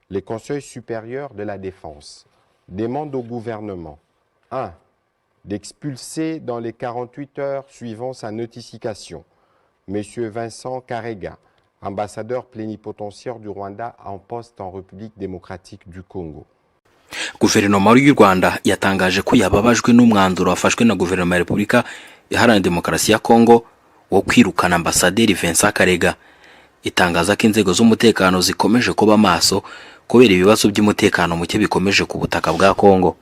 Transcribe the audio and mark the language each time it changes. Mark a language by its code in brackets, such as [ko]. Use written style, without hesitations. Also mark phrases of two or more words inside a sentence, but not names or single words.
[fr] Les conseils supérieurs de la défense demandent au gouvernement 1. D'expulser dans les 48 heures suivant sa notification M. Vincent Karega, ambassadeur plénipotentiaire du Rwanda en poste en République démocratique du Congo. [rw] Guverinoma y'u Rwanda yatangaje ko yababajwe n'umwanzuro wafashwe na guverinoma ya Repubulika Iharanira Demokarasi ya Kongo wo kwirukana ambasaderi Vincent Karega. Itangaza ko inzego z'umutekano zikomeje kuba maso kubera ibibazo by'umutekano muke bikomeje ku butaka bwa Kongo.